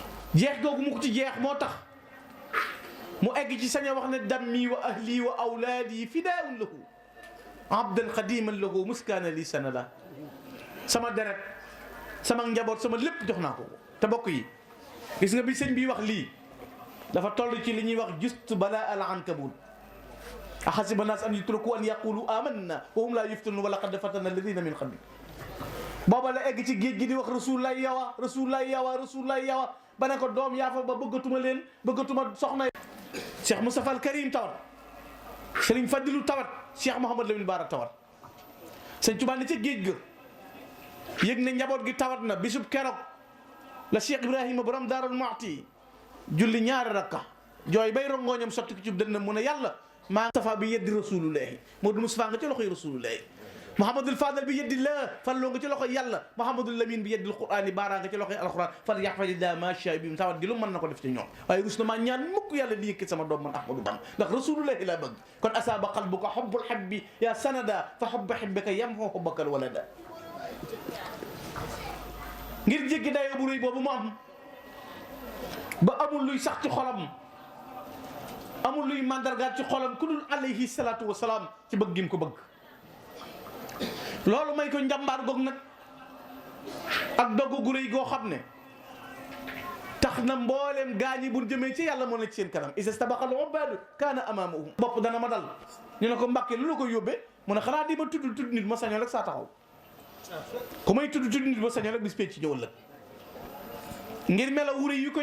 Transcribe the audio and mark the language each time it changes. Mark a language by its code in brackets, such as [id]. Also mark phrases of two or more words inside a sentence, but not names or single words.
[wo] jeex googu mu ko ci jeex moo tax mu egg ci sañ a wax ne [ar] دمي وأهلي وأولادي فداء له أبدا خادما له مسكينا لي سندا [wo] sama deret sama njaboot sama lépp jox naa ko. te bokk yi gis nga bi sëñ bi wax lii dafa toll ci li ñuy wax just balaa al ankabut [ar] أحسب الناس أن يتركوا أن يقولوا آمنا وهم لا يفتنون ولقد فتنا الذين من قبل [wo] booba la egg ci géej gi di wax rasulullah yawa rasulullah yawa rasulullah yawa ba ne ko doom yaa fa ba bëggatuma leen bëggatuma soxna. Cheikh Moustapha al Karim tawat Serigne Fadilu tawat Cheikh Mouhamad Lamine Bara tawat sëñ Tuubaa ne ca géej ga yëg ne njaboot gi tawat na bisub keroog la Cheikh Ibrahima borom Daarul Muxti julli ñaari rakka jooy bay rongooñam sotti ko ci dënn mu ne yàlla maa Moustapha bi yeddi rasulullahi Modou Moustapha nga ci loxoy rasulullahi Mouhamadul Fadal bi yeddi la falloo nga ci loxoy yàlla Mouhamadul Lamine bi yeddil Qur'an yi baaraa nga ci loxoy alquran fal yaxfadillah ma sha bi mu tawat gi lu mën na ko def ci ñoom waaye rus na maa ñaan mukk yàlla di yëkkat sama doom man Ahmadou Bamba ndax rasulullahi laa bëgg kon [ar] أصاب قلبك حب الحب يا سندا فحب حبك يمحو حبك الولدا [wo] ngir jéggi dayoo bu rëy boobu mu am ba amul luy sax ci xolam amul luy mandargaat ci xolam ku dul [ar] عليه الصلاة والسلام [wo] ci bëgg gi mu ko bëgg. loolu may ko njàmbaar goog nag ak doggu gu rëy goo xam ne tax na mbooleem gaañi bu jëmee ci yàlla moo ne ci seen kanam [ar] إذا استبق العباد كان أمامهم [wo] bopp dana ma dal ñu ne ko Mbàkke lu la ko yóbbee mu ne xanaa di ma tudd nit ma sañoon rek saa taxaw ku may tudd nit ma sañoon rek bis pee ci ñëwal la ngir mela wuri yu ko